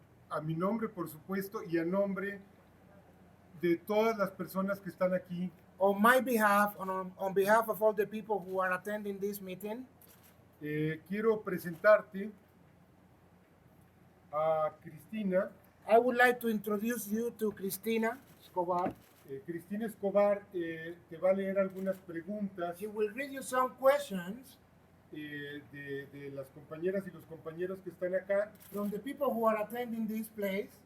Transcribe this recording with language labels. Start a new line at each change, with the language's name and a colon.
Spanish: A mi nombre, por supuesto, y a nombre de todas las personas que están aquí.
English: On my behalf, on behalf of all the people who are attending this meeting,
Spanish: quiero presentarte a Cristina.
English: I would like to introduce you to Cristina Escobar.
Spanish: Cristina Escobar te va a leer algunas preguntas
English: She will read you some questions
Spanish: de las compañeras y los compañeros que están acá.
English: from the people who are attending this place.